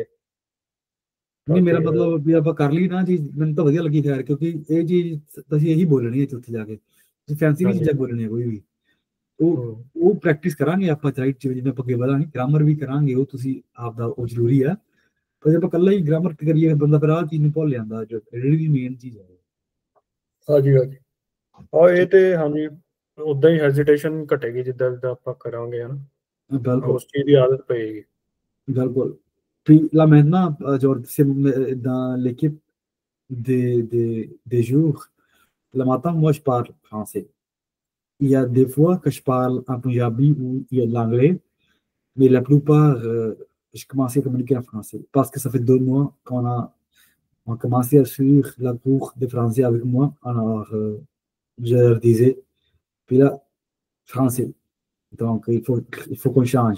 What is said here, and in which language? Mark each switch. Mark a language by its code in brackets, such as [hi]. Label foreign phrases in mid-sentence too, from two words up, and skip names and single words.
[pa] ਨਹੀਂ ਮੇਰਾ ਮਤਲਬ ਵੀ ਆਪਾਂ ਕਰ ਲਈ ਨਾ ਚੀਜ਼ ਮੈਨੂੰ ਤਾਂ ਵਧੀਆ ਲੱਗੀ ਖੈਰ ਕਿਉਂਕਿ ਇਹ ਚੀਜ਼ ਤੁਸੀਂ ਇਹੀ ਬੋਲਣੀ ਹੈ ਉੱਥੇ ਜਾ ਕੇ ਤੁਸੀਂ ਫੈਂਸੀ ਨਹੀਂ ਚੀਜ਼ਾਂ ਬੋਲਣੀਆਂ ਕੋਈ ਵੀ ਉਹ ਪ੍ਰੈਕਟਿਸ ਕਰਾਂਗੇ ਆਪਾਂ ਰਾਈਟ ਜਿਵੇਂ ਆਪਾਂ ਅੱਗੇ ਵਧਾਂਗੇ ਗ੍ਰਾਮਰ ਵੀ ਕਰਾਂਗੇ ਉਹ ਤੁਸੀਂ ਆਪਦਾ ਉਹ ਜ਼ਰੂਰੀ ਆ ਪਰ ਜੇ ਆਪਾਂ ਇਕੱਲਾ ਹੀ ਗ੍ਰਾਮਰ ਤੇ ਕਰੀਏ ਬੰਦਾ ਫਿਰ ਆਹ ਚੀਜ਼ ਨੂੰ ਭੁੱਲ ਜਾਂਦਾ ਜੋ ਜਿਹੜੀ ਮੇਨ ਚੀਜ਼ ਹੈ ਹਾਂਜੀ ਇਹ ਤੇ ਹਾਂਜੀ ਉਦਾਂ ਹੀ ਹੈਜ਼ਿਟੇਸ਼ਨ ਘਟੇਗੀ ਜਿੱਦਾਂ ਜਿੱਦਾਂ ਆਪਾਂ ਕਰਾਂਗੇ ਹਨਾ ਬਿਲਕੁਲ ਉਸ ਚੀਜ਼ ਦੀ ਆਦਤ ਪਏਗੀ [fr] ਬਿਲਕੁਲ puis là maintenant genre c'est dans l'équipe des jours le matin moi je parle français il y a des fois que je parle en punjabi ou il y a de l'anglais mais la plupart je commençais à communiquer en français parce que ça fait 2 mois on a commencé à suivre la cours de français avec moi alors je leur disais puis là français donc il faut qu'on change.